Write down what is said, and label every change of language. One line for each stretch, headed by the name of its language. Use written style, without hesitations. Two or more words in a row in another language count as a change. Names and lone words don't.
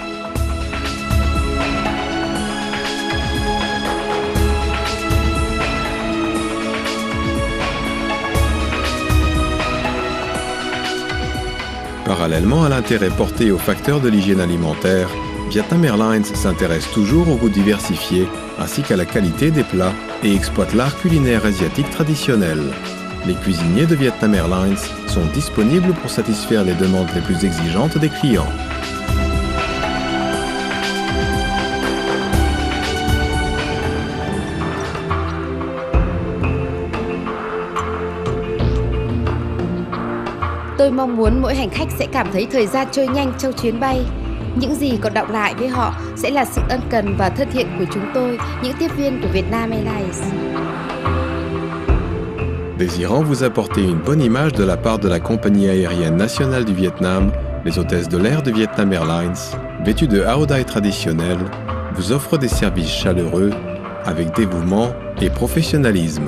French: Parallèlement à l'intérêt porté aux facteurs de l'hygiène alimentaire, Vietnam Airlines s'intéresse toujours au goût diversifié ainsi qu'à la qualité des plats et exploite l'art culinaire asiatique traditionnel. Les cuisiniers de Vietnam Airlines sont disponibles pour satisfaire les demandes les plus exigeantes des clients.
Vietnamese: Tôi mong muốn mỗi hành khách sẽ cảm thấy thời gian trôi nhanh trong chuyến bay. Những gì còn đọng lại với họ sẽ là sự ân cần và thân thiện của chúng tôi, những tiếp viên của Vietnam Airlines.
French: Désirant vous apporter une bonne image de la part de la compagnie aérienne nationale du Vietnam, les hôtesses de l'air de Vietnam Airlines, vêtues de Ao Dai traditionnel, vous offrent des services chaleureux, avec dévouement et professionnalisme.